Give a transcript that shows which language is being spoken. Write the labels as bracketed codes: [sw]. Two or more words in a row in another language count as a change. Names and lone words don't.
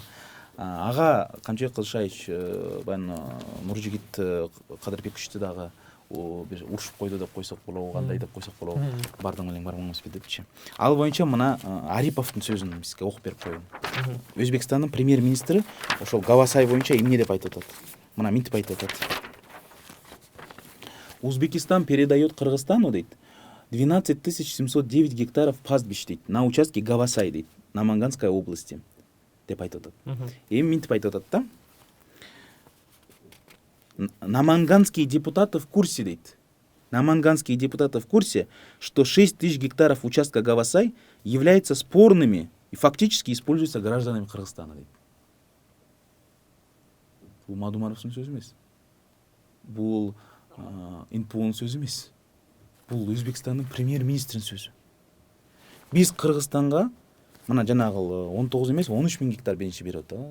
[ky] Ага Камчыбек Кылышаевич баягы Нуржигит Кадырбековичти дагы бир урушуп койду деп койсок болобу, кандай деп койсок болобу, бардың элең барбаңызбы депчи. Ал боюнча мына Ариповдун сөзүн бизге окуп берип коеюн. Өзбекстандын премьер-министри ошол Гавасай боюнча эмне деп айтып атат? Мына минтип айтып атат. [ru] Узбекистан передает Кыргызстану, дейт, 12 709 гектаров пастбищ, дейт, на участке Гавасай, дейт, на Манганской области, [ky] деп айтып атат. Эми минтип айтып атат да. [ru] Наманганские депутаты в курсе, дейт. Наманганские депутаты в курсе, что 6 000 гектаров участка Гавасай являются спорными и фактически используются гражданами Кыргызстана, [ky] дейт. Бул Мадумаровдун сөзү эмес. Бул НПОнун сөзү эмес. Бул Өзбекстандын премьер-министринин сөзү. Биз Кыргызстанга мына жанагы 19 эмес 13.000 гектар биринчи берип атат.